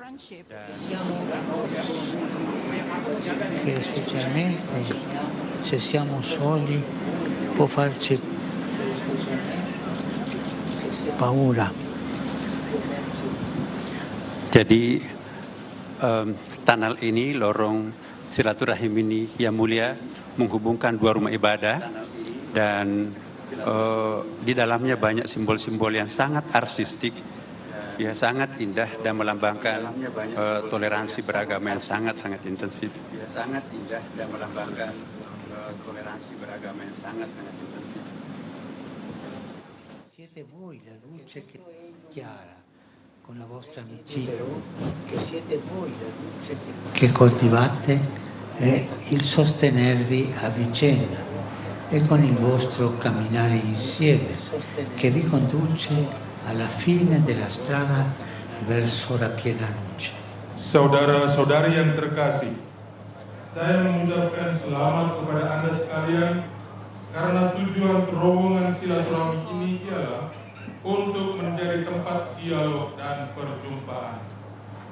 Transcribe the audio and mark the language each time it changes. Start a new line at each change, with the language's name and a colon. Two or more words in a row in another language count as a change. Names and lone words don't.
Italian: che specialmente se siamo soli può farci paura.
Indonesian: Jadi tunnel ini, lorong silaturahim ini yang mulia menghubungkan dua rumah ibadah dan di dalamnya banyak simbol-simbol yang sangat artistik, ya sangat indah dan melambangkan toleransi beragama yang sangat-sangat intensif. Ya sangat indah dan melambangkan toleransi beragama yang sangat-sangat intensif.
Italian: Siete voi la luce che chiara con la vostra amicizia, che siete voi la luce che coltivate e il sostenervi a vicenda e con il vostro camminare insieme che vi conduce alla fine della strada verso la piena luce.
Indonesian: Saudara-saudari yang terkasih, saya mengucapkan selamat kepada Anda sekalian karena tujuan terowongan silaturahmi ini ialah untuk menjadi tempat dialog dan perjumpaan.